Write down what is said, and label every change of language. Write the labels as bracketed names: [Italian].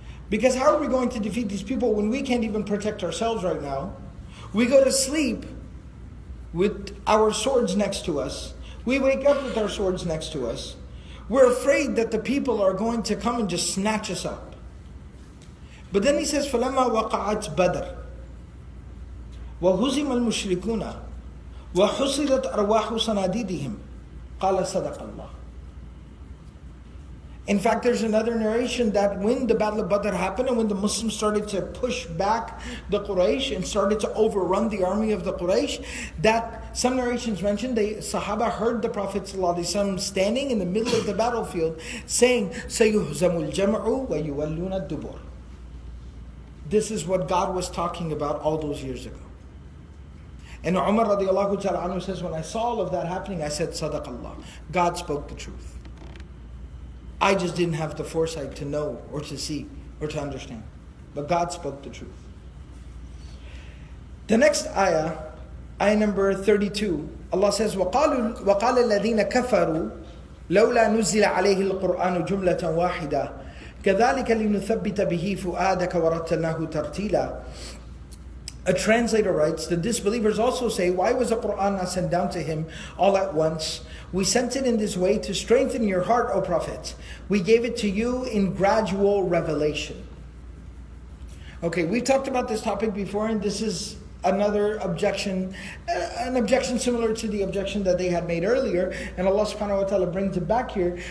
[English] Because how are we going to defeat these people when we can't even protect ourselves right now? We go to sleep with our swords next to us. We wake up with our swords next to us. We're afraid that the people are going to come and just snatch us up. But then he says, [Arabic] فَلَمَّا وَقَعَتْ بَدْرٍ وَهُزِمَ الْمُشْرِكُونَ وَحُصِلَتْ أَرْوَاحُ صَنَادِيدِهِمْ قَالَ صَدَقَ اللَّهُ. [English] In fact, there's another narration that when the Battle of Badr happened and when the Muslims started to push back the Quraysh and started to overrun the army of the Quraysh, that some narrations mention the Sahaba heard the Prophet ﷺ standing in the middle of the battlefield saying, [Arabic] سَيُهْزَمُ الْجَمْعُ وَيُوَلُّونَ الدُّبُرُ. [English] This is what God was talking about all those years ago. And Umar radiallahu ta'ala anhu says, when I saw all of that happening, I said, Sadaq Allah. God spoke the truth. I just didn't have the foresight to know or to see or to understand. But God spoke the truth. The next ayah, ayah number 32, Allah says, [Arabic] وَقَالَ الَّذِينَ كَفَرُوا لَوْلَا نُزِّلَ عَلَيْهِ الْقُرْآنُ جُمْلَةً وَاحِدَةً كَذَلِكَ لِنُثَبِّتَ بِهِ فُؤَادَكَ وَرَتَّلْنَاهُ تَرْتِيلًا. [English] A translator writes, the disbelievers also say, why was the Qur'an not sent down to him all at once? We sent it in this way to strengthen your heart, O Prophet. We gave it to you in gradual revelation. Okay, we've talked about this topic before, and this is another objection, an objection similar to the objection that they had made earlier, and Allah subhanahu wa ta'ala brings it back here.